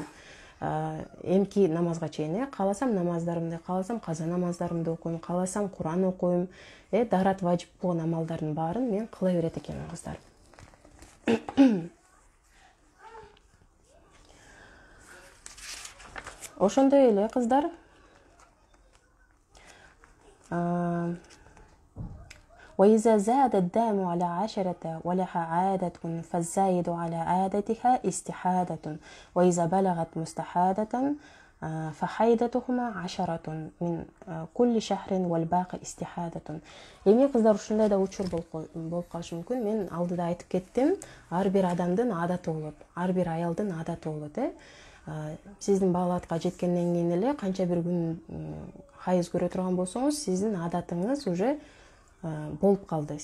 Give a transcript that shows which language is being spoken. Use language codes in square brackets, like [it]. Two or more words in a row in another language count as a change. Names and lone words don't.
[ky] Эмки намазга чейин, кааласам намаздарымды, кааласам каза намаздарымды окуйм, кааласам Куран окуйм, дарат важип болгон амалдардын баарын мен кыла берет экенмин кыздар. Ошондой эле кыздар, [ar] وإذا زاد الدم على 10 ولها عادة فالزايد على عادتها استحادة وإذا بلغت مستحادة فحيدتهما 10 من كل شهر والباقي استحادة. [ky] Эми кыздар, ушундай да учур болуп калышы мүмкүн. Мен алдыда айтып кеттим, ар бир адамдын адаты болот, ар бир аялдын адаты болот. Сиздин балаатка жеткенден кийин эле канча бир күн хайыз көрө турган болсоңуз, сиздин адатыңыз уже болуп калды.